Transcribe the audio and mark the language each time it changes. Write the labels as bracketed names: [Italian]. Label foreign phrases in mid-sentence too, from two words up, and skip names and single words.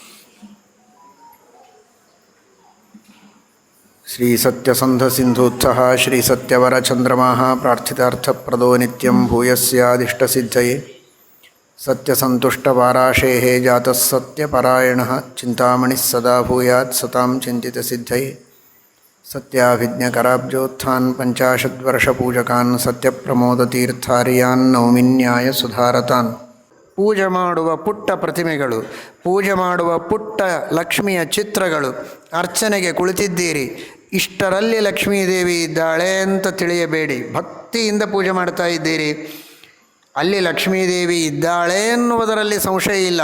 [Sanskrit] श्रीसत्यसन्धसिन्धूत्सः श्रीसत्यवरचन्द्रमाः प्रार्थितार्थप्रदो नित्यं भूयस्यादिष्टसिद्धये सत्यसन्तुष्टपाराशेः जातः सत्यपरायणः चिन्तामणिः सदा भूयात् सतां चिन्तितसिद्धये सत्याभिज्ञकराब्जोत्थान् पञ्चाशद्वर्षपूजकान् सत्यप्रमोदतीर्थार्यान् नौमिन्याय ಸುಧಾರತಾನ್. [Kannada] ಪೂಜೆ ಮಾಡುವ ಪುಟ್ಟ ಪ್ರತಿಮೆಗಳು, ಪೂಜೆ ಮಾಡುವ ಪುಟ್ಟ ಲಕ್ಷ್ಮಿಯ ಚಿತ್ರಗಳು, ಅರ್ಚನೆಗೆ ಕುಳಿತಿದ್ದೀರಿ. ಇಷ್ಟರಲ್ಲಿ ಲಕ್ಷ್ಮೀದೇವಿ ಇದ್ದಾಳೆ ಅಂತ ತಿಳಿಯಬೇಡಿ. ಭಕ್ತಿಯಿಂದ ಪೂಜೆ ಮಾಡ್ತಾ ಇದ್ದೀರಿ. ಅಲ್ಲಿ ಲಕ್ಷ್ಮೀದೇವಿ ಇದ್ದಾಳೆ ಎನ್ನುವುದರಲ್ಲಿ ಸಂಶಯ ಇಲ್ಲ.